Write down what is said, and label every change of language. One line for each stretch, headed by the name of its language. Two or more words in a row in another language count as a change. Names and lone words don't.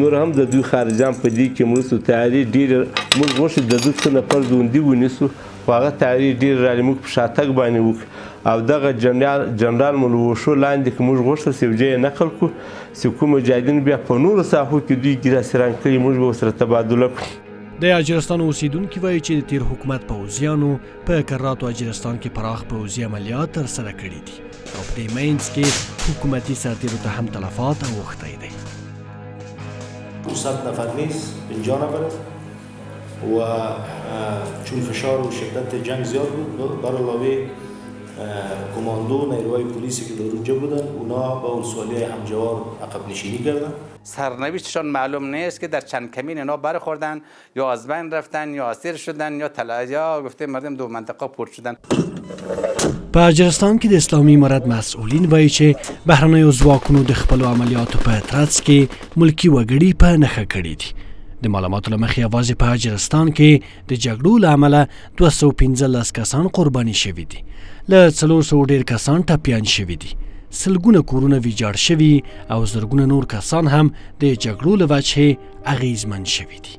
Pashto: نور هم د دوی خارجان په دې کې مرستو تیاري ډېره موږ غوښتل د ده څه نفر ژوندي ونیسو خو هغه تیاري ډېر رالي موږ په شاتګ باندې وکړو او دغه جنرال مو له وښو لاندې که موږ غوښتل چې یو ځای یې نقل کړو چې کوم مجاهدین بیا په نورو ساحو کې دوی ګیراسیران کړي موږ به ورسره تبادله کړو. د اجرستان اوسیدونکي وایي چې د تیر حکومت پوځیانو په کراتو اجرستان کې پراخ پوځي عملیات ترسره کړي دي او په دې منځ کې حکومتي سرتیرو ته هم تلفات اوښتی دی.
Persian: 200 نفر نیست 50 نفر است و چون فشار و شدت جنگ زیاد بود بر علاوه کماندو نیروهای پلیسی که در اونجا بودن اونا با ولسوالی همجوار عقب نشینی کردن. سرنوشتشان معلوم نیست که در چند کمین اینا برخوردن یا از بین رفتن یا اسیر شدن یا گفته مردم دو منطقه پورت شدن.
Pashto: په اجرستان کې د اسلامي امارت مسئولین وایي چې بهرنیو ځواکونو د خپلو عملیاتو په ترڅ کې ملکي وګړي په نښه کړي دي. د معلوماتو له مخې یوازې په اجرستان کې د جګړو له امله 215 کسان قرباني شوي دي، له 400 ډېر کسان ټپیان شوي دي، سلګونه کورونه ویجاړ شوي او زرګونه نور کسان هم د جګړو له وجهې اغیزمن شوي دي.